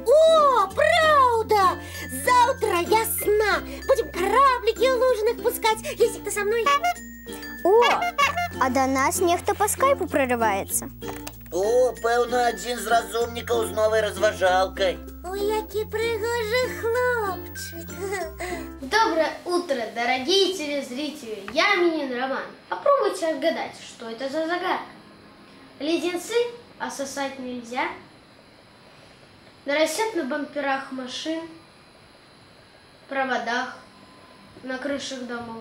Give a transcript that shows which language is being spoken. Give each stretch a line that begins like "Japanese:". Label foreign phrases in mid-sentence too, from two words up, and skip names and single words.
Belarusian: О, правда! Заўтра вясна. Будем кораблікі ў лужынах пускаць. Лесік, ты са мной? О, а да нас нехта па скайпу прорываецца. О, пэўна, адзін з разумнікаў з новай разважалкай. Ой, які прыгожы хлопчык.
Russian: Доброе утро, дорогие телезрители. Я Минин Роман. Попробуйте отгадать, что это за загадка. Леденцы, а сосать нельзя. Нарастят на бамперах машин, проводах, на крышах домов.